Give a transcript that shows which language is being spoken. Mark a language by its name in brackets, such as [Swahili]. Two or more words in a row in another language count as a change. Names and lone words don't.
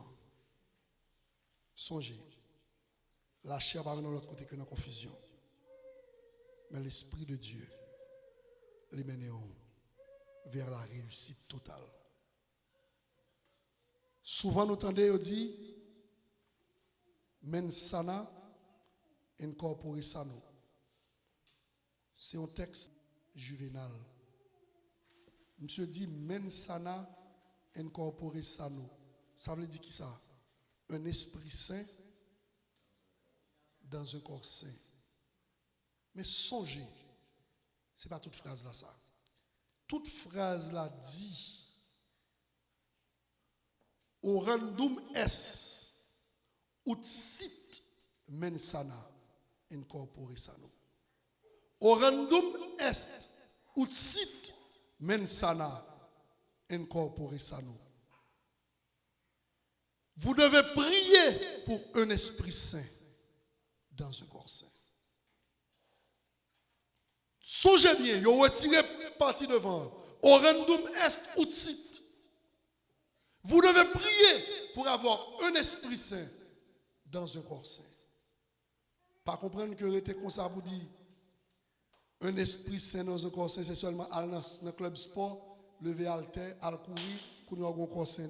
[French] Songez, la chair va venir de l'autre côté que dans la confusion. Mais l'Esprit de Dieu les mène vers la réussite totale. Souvent nous entendons dire [Latin] men sana incorpore sano. [French] C'est un texte juvénal. Monsieur dit [Latin] men sana incorpore sano. [French] Ça veut dire qui ça? Un esprit saint dans un corps saint. Mais songez, ce n'est pas toute phrase là ça. Toute phrase là dit [Latin] orandum es ut sit mensana incorpore sano. Orandum est ut sit mensana incorpore sano. [French] Vous devez prier pour un esprit saint dans un corps saint. Songez bien, vous retirez partie devant. [Latin] Orandum est ut sit. [French] Vous devez prier pour avoir un esprit saint dans un corps saint. Pas comprendre que était comme ça vous dit un esprit saint dans un corps saint, c'est seulement aller dans un club sport, lever halter, aller courir, qu'on ait un corps saint.